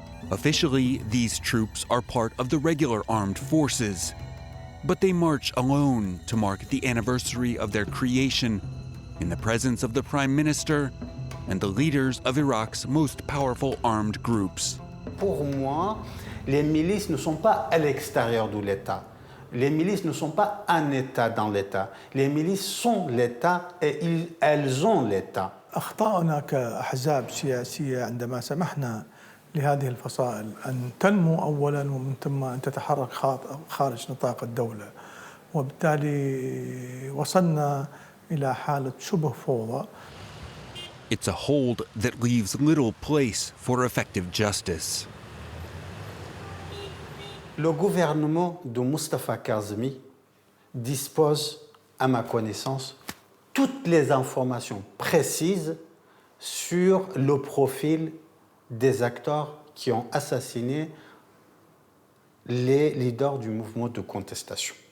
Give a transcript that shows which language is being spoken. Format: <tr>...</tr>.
<en>Officially, these troops are part of the regular armed forces, but they march alone to mark the anniversary of their creation in the presence of the Prime Minister and the leaders of Iraq's most powerful armed groups.</en> <fr>Pour moi, les milices ne sont pas à l'extérieur de l'État. Les milices ne sont pas un État dans l'État. Les milices sont l'État et elles ont l'État.</fr> <ar>أخطأنا كأحزاب سياسية عندما سمحنا لهذه الفصائل أن تنمو أولاً ومن ثم أن تتحرك خارج نطاق الدولة، وبالتالي وصلنا إلى حالة شبه فوضى.</ar> <en>It's a hold that leaves little place for effective justice.</en> <fr>Le gouvernement de Mustafa Kazmi dispose, à ma connaissance, toutes les informations précises sur le profil des acteurs qui ont assassiné les leaders du mouvement de contestation.</fr>